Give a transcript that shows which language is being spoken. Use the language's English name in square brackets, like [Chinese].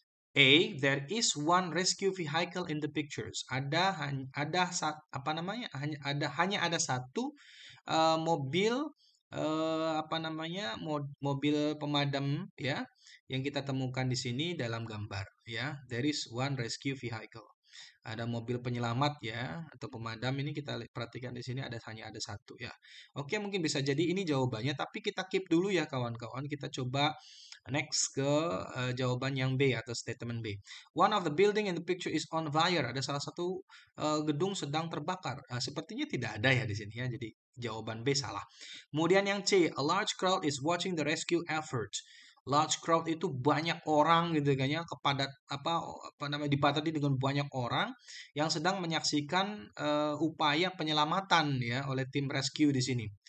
[English] A, there is one rescue vehicle in the pictures. [Indonesian] Apa namanya? Hanya ada satu mobil apa namanya? Mobil pemadam ya yang kita temukan di sini dalam gambar ya. [English] There is one rescue vehicle. [Indonesian] Ada mobil penyelamat ya atau pemadam, ini kita perhatikan di sini hanya ada satu ya. Oke, mungkin bisa jadi ini jawabannya, tapi kita keep dulu ya kawan-kawan. Kita coba next ke jawaban yang B atau statement B. [English] One of the building in the picture is on fire. [Indonesian] Ada salah satu gedung sedang terbakar. Sepertinya tidak ada ya di sini ya. Jadi jawaban B salah. Kemudian yang C, [English] a large crowd is watching the rescue effort. [Indonesian] Large crowd itu banyak orang gitu kan ya, kepadat apa namanya dipadati dengan banyak orang yang sedang menyaksikan upaya penyelamatan ya oleh tim rescue di sini.